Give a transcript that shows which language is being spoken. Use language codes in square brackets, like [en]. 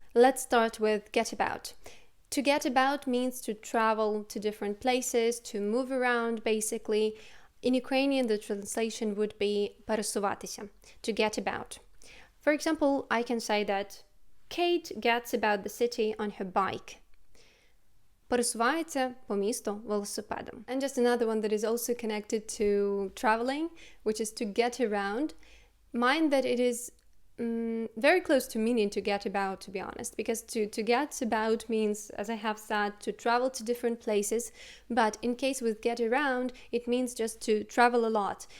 [en] Let's start with get about. To get about means to travel to different places, to move around basically. In Ukrainian, the translation would be пересуватися, to get about. For example, I can say that Kate gets about the city on her bike. [uk] Пересувається по місту велосипедом. [en] And just another one that is also connected to traveling, which is to get around. Mind that it is very close to meaning to get about, to be honest, because to get about means, as I have said, to travel to different places, but in case with get around, it means just to travel a lot.